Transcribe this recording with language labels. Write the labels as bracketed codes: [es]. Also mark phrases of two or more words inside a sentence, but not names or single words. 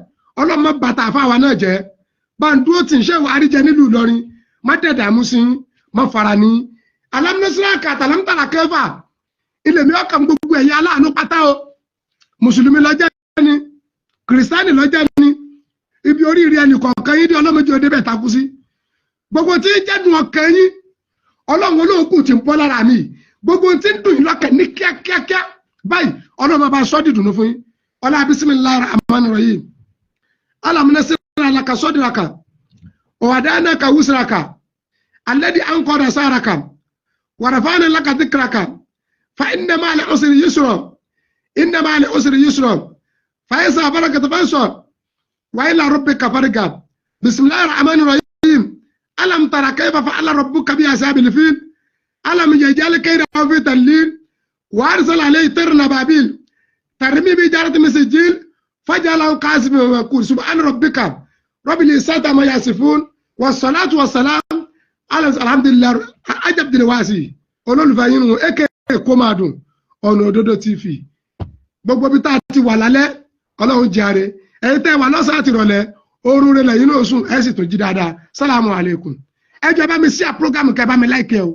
[yo] ọlọ́mọ bàtà àfáwà náà jẹ́ bá ń dúró tì ń Ṣéhù Àríjẹ nílùú Ìlọrin má dẹ̀dà mú sí má fara ní alámúnásílá kàtà lámútàlá kẹfà ilé mi ọkàn gbogbo ẹ̀yà aláàánú pátá o mùsùlùmí lọ́jẹ́ ni kìrìsìtánì lọ́jẹ́ ni ibi oríire ẹnì kọ̀ọ̀kan yín dé ọlọ́mọdé òde bẹ̀ takú sí gbogbo tí ń jẹ́dùn ọkàn yín ọlọ́run olóògùn ti ń bọ́ lára mi gbogbo tí ń dùn yín lọ́kàn ní kíákíákíá báyìí ọlọ́run bá sọ́ dìdùnú fún yín ọlá [ar] بسم الله الرحمن الرحيم ألم نشرح لك صدرك و وضعناك وزرك الذي أنقض ظهرك و رفعنا لك ذكرك فإن مع العسر يسرا إن مع العسر يسرا فإذا فرغت فانصب و إلى ربك فارغب بسم الله الرحمن الرحيم ألم تر كيف فعل ربك بأصحاب الفيل ألم يجعل كيدهم في تضليل و أرسل عليه طيرا أبابيل ترمي ب جارة من سجيل فجعلهم كعصف مأكول سبحان ربك رب العزة عما يصفون والصلاة والسلام على الحمد لله [yo] ajab dilwasi olólùfẹ́ yín eke kó máa dùn ọ̀nà òdodo TV gbogbo bí tá ti wà lálẹ́ ọlọ́run jàre ẹ̀yin tẹ́ wà lọ́sàn àti ìrọ̀lẹ́ oorun rẹ̀ lẹ́yìn náà sùn ẹ̀ sì tún jí dáadáa [ar] السلام عليكم [yo] ẹ jọ̀ọ́ bá mi [en] share program [yo] kẹ́ bá mi like ẹ o.